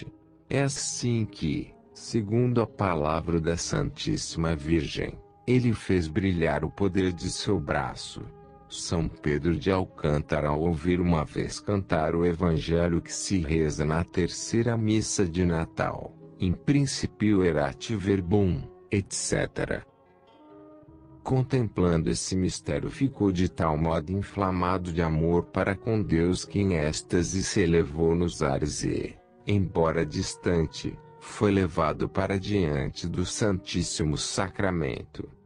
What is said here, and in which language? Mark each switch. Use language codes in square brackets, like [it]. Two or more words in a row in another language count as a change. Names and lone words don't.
[pt] É assim que, segundo a palavra da Santíssima Virgem, ele fez brilhar o poder de seu braço. São Pedro de Alcântara, ao ouvir uma vez cantar o evangelho que se reza na terceira missa de Natal, [la] in principio erat verbum, [pt] etc. Contemplando esse mistério, ficou de tal modo inflamado de amor para com Deus que em êxtase se elevou nos ares e, embora distante, foi levado para diante do Santíssimo Sacramento.